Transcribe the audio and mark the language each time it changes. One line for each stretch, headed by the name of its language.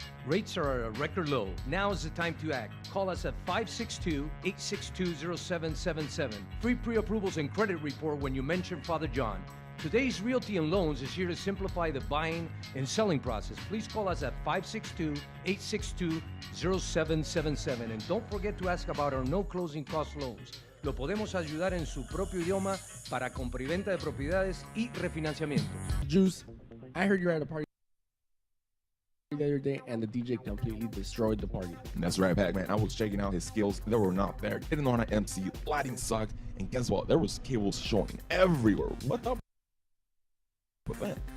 English: Rates are at a record low. Now is the time to act. Call us at 562-862-0777. Free pre-approvals and credit report when you mention Father John. Today's Realty and Loans is here to simplify the buying and selling process. Please call us at 562-862-0777. And don't forget to ask about our no closing cost loans.
Spanish: Lo podemos ayudar en su propio idioma para compra y venta de propiedades y refinanciamiento.
English: Juice, I heard you were at a party the other day and the DJ completely destroyed the party. That's right, Pac-Man. I was checking out his skills. They were not there. Didn't know how to MC. Lighting sucked. And guess what? There was cables showing everywhere. What the with that?